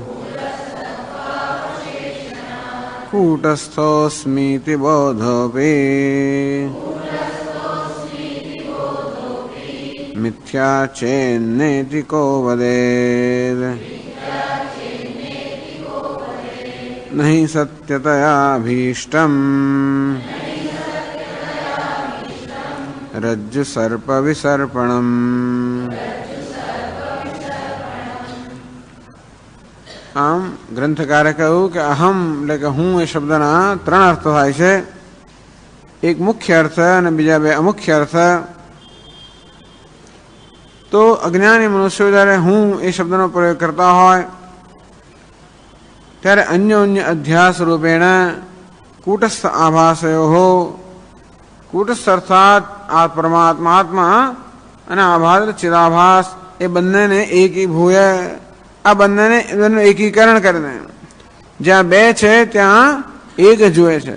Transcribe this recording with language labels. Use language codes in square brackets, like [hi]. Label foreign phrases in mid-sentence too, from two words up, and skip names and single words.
[sa] कूटस्थोऽस्मीति बोधोऽपि मिथ्या चेन्नेति को वदेत् नहि सत्यतयाभीष्टम् रज्जुसर्पविसर्पणम्। [gu] આમ ગ્રંથકારે કહ્યું કે અહમ એટલે કે હું એ શબ્દના ત્રણ અર્થ થાય છે. એક મુખ્ય અર્થ અને બીજા બે અમુખ્ય અર્થ. તો અજ્ઞાની મનુષ્યો જ્યારે હું એ શબ્દનો પ્રયોગ કરતા હોય ત્યારે [sa] અન્યોન્ય અધ્યાસ રૂપેણ કૂટસ્થ આભાસયો [gu] કૂટસ્થ અર્થાત આ પરમાત્મા આત્મા અને આભાસ ચિદાભાસ એ બંનેને એકીભૂય આ બંનેને એકીકરણ કરીને જ્યાં બે છે ત્યાં એક જુએ છે.